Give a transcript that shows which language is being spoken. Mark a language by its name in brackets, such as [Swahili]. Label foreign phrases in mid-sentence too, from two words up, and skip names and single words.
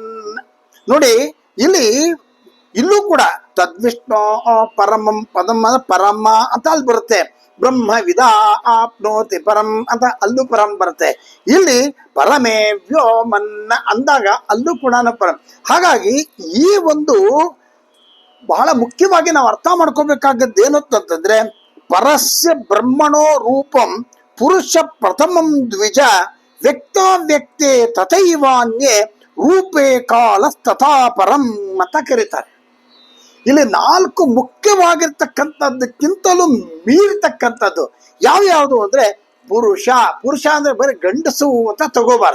[Kannada] ನೋಡಿ, ಇಲ್ಲೂ ಕೂಡ [Sanskrit] ತದ್ವಿಷ್ಣು ಪರಮಂ ಪದಂ [Kannada] ಪರಮ ಅಂತ ಅಲ್ಲಿ ಬರುತ್ತೆ. [Sanskrit] ಬ್ರಹ್ಮ ವಿದಾ ಆಪ್ನೋತಿ ಪರಂ [Kannada] ಅಂತ ಅಲ್ಲೂ ಪರಂ ಬರುತ್ತೆ. ಇಲ್ಲಿ [Sanskrit] ಪರಮೇ ವ್ಯೋಮನ್ನ [Kannada] ಅಂದಾಗ ಅಲ್ಲೂ ಕೂಡ ಪರಂ. ಹಾಗಾಗಿ ಈ ಒಂದು ಬಹಳ ಮುಖ್ಯವಾಗಿ ನಾವು ಅರ್ಥ ಮಾಡ್ಕೋಬೇಕಾಗದ್ದು ಏನು ಅಂತಂದ್ರೆ [Sanskrit] ಪರಸ್ಯ ಬ್ರಹ್ಮಣೋ ರೂಪಂ ಪುರುಷ ಪ್ರಥಮಂ ದ್ವಿಜ ವ್ಯಕ್ತಾವ್ಯಕ್ತೇ ತಥೈವಾನ್ಯೇ ರೂಪೇ ಕಾಲಸ್ತಥಾ ಪರಂ [Kannada] ಅಂತ ಕರೀತಾರೆ. ಇಲ್ಲಿ 4 ಮುಖ್ಯವಾಗಿರ್ತಕ್ಕಂಥದ್ದಕ್ಕಿಂತಲೂ ಮೀರ್ತಕ್ಕಂಥದ್ದು ಯಾವ್ಯಾವುದು ಅಂದ್ರೆ ಪುರುಷ. ಪುರುಷ ಅಂದ್ರೆ ಬರೀ ಗಂಡಸು ಅಂತ ತಗೋಬಾರ್ದು.